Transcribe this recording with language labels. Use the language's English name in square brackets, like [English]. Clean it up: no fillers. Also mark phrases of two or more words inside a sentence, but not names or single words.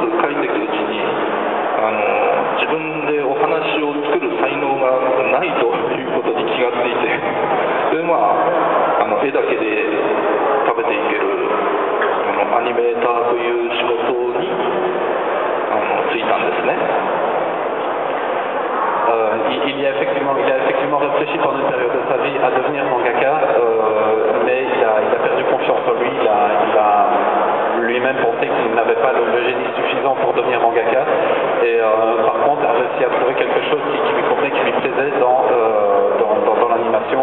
[Japanese] 描いていくうちに自分でお話を作る才能がないということに気がついて、で絵だけで食べていけるアニメーターという仕事に就いたんですね。 [French] Il a effectivement réfléchi pendant une période de sa vie à devenir mangaka, mais il a perdu confiance en lui. Il a lui-même pensé qu'il n'avait pas le génie suffisant pour devenir mangaka, et par contre a réussi à trouver quelque chose qui lui convenait, qui lui plaisait dans l'animation.